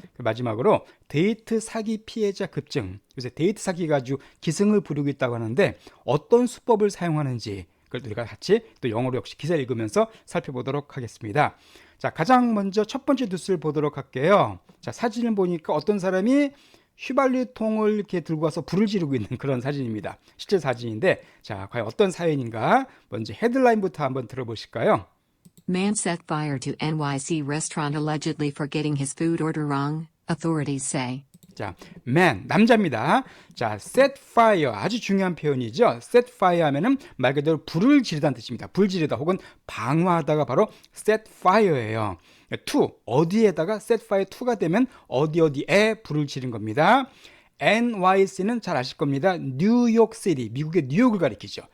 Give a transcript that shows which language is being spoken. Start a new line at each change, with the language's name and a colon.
Korean: 마지막으로 데이트 사기 피해자 급증. 요새 데이트 사기가 아주 기승을 부리고 있다고 하는데 어떤 수법을 사용하는지 그걸 우리가 같이 또 영어로 역시 기사를 읽으면서 살펴보도록 하겠습니다. 자, 가장 먼저 첫 번째 뉴스를 보도록 할게요. 자, 사진을 보니까 어떤 사람이 휘발유통을 이렇게 들고 와서 불을 지르고 있는 그런 사진입니다. 실제 사진인데, 자, 과연 어떤 사연인가? 먼저 헤드라인부터 한번 들어보실까요?
English: Man set fire to NYC restaurant allegedly for getting his food order wrong, authorities say.
Korean: 자, man, 남자입니다. 자, set fire, 아주 중요한 표현이죠. set fire 하면은 말 그대로 불을 지르다는 뜻입니다. 불 지르다 혹은 방화하다가 바로 set fire예요. to, 어디에다가 set fire to가 되면 어디에 불을 지른 겁니다. NYC는 잘 아실 겁니다. 뉴욕시티, 미국의 뉴욕을 가리키죠.